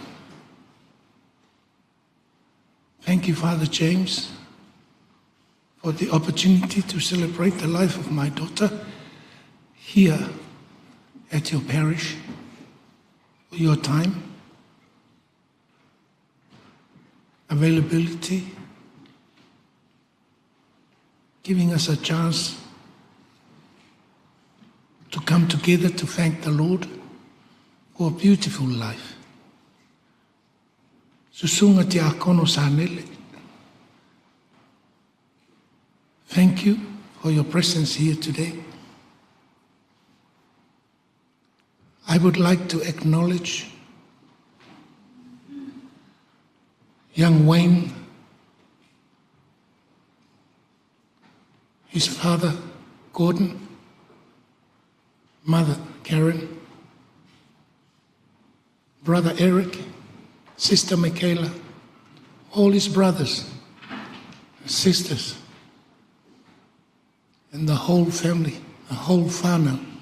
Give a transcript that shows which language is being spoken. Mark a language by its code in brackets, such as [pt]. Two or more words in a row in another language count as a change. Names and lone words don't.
[en] Thank you, Father James, for the opportunity to celebrate the life of my daughter here at your parish, for your time, availability, giving us a chance to come together to thank the Lord for a beautiful life. Susunga te akono sanele. Thank you for your presence here today. I would like to acknowledge young Wayne, his father, Gordon, mother, Karen, brother Eric, sister Michaela, all his brothers, sisters, and the whole family, the whole whānau.